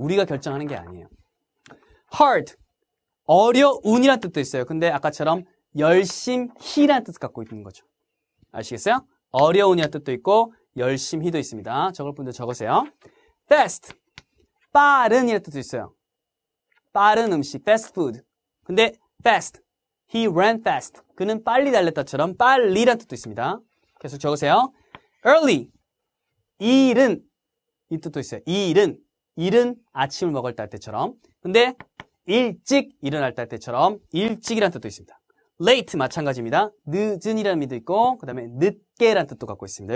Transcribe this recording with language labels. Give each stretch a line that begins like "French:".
Korean: 우리가 결정하는 게 아니에요. hard, 어려운이라는 뜻도 있어요. 근데 아까처럼 열심히라는 뜻을 갖고 있는 거죠. 아시겠어요? 어려운이라는 뜻도 있고 열심히도 있습니다. 적을 분들 적으세요. fast, 빠른이라는 뜻도 있어요. 빠른 음식, fast food. 근데
English: fast, he ran fast.
Korean: 그는 빨리 달렸다처럼 빨리라는 뜻도 있습니다. 계속 적으세요. early, 이른, 이 뜻도 있어요. 이른 아침을 먹을 때 할 때처럼. 근데 일찍 일어날 때 할 때처럼 일찍이라는 뜻도 있습니다. late 마찬가지입니다. 늦은이라는 의미도 있고 그 다음에 늦게라는 뜻도 갖고 있습니다.